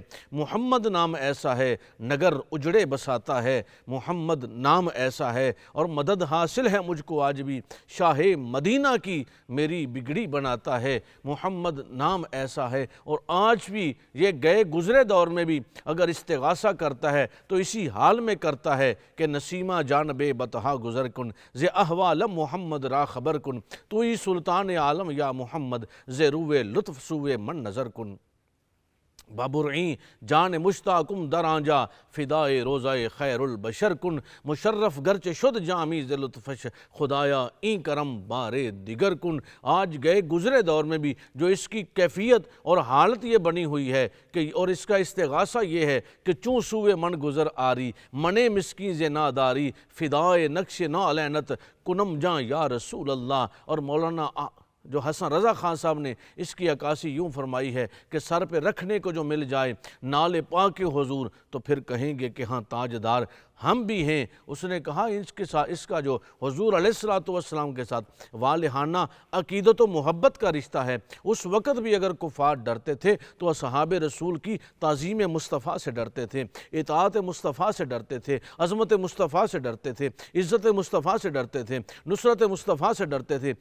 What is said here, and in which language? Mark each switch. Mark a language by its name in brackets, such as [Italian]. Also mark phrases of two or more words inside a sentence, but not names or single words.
[Urdu] محمد نام ایسا ہے نگر اجڑے بساتا ہے، محمد نام ایسا ہے، اور مدد حاصل ہے مجھ کو آج بھی شاہ مدینہ کی میری بگڑی بناتا ہے۔ محمد نام ایسا ہے، اور آج بھی یہ گئے گزرے دور میں بھی اگر استغاثہ کرتا ہے تو اسی حال میں کرتا ہے کہ [Persian] نسیمہ جانب بطحا گزر کن، زِ احوال محمد را خبر کن، تو ہی سلطان عالم یا محمد، زِ روئے لطف سوئے من نظر کن۔ بابرعیں جان مشتاقم در آنجا، فدائے روزہ خیر البشر کن، مشرف گرچہ شد جامی ز لطفش، خدایا این کرم بارے دیگر کن۔ [Urdu] آج گئے گزرے دور میں بھی جو اس کی کیفیت اور حالت یہ بنی ہوئی ہے کہ، اور اس کا استغاثہ یہ ہے کہ [Persian] چوں سوئے من گزر آری، منے مسکین ز ناداری، فدائے نقش نالینت کنم جاں یا رسول اللہ۔ [Urdu] اور مولانا جو حسن رضا خان صاحب نے اس کی عکاسی یوں فرمائی ہے کہ سر پہ رکھنے کو جو مل جائے نال پاک حضور، تو پھر کہیں گے کہ ہاں تاجدار ہم بھی ہیں۔ اس نے کہا اس کا جو حضور علیہ الصلوۃ والسلام کے ساتھ والہانہ عقیدت و محبت کا رشتہ ہے، اس وقت بھی اگر کفار ڈرتے تھے تو اصحاب رسول کی تعظیم مصطفیٰ سے ڈرتے تھے، اطاعت مصطفیٰ سے ڈرتے تھے، عظمت مصطفیٰ سے ڈرتے تھے، عزت مصطفیٰ سے ڈرتے تھے، نصرت مصطفیٰ سے ڈرتے تھے۔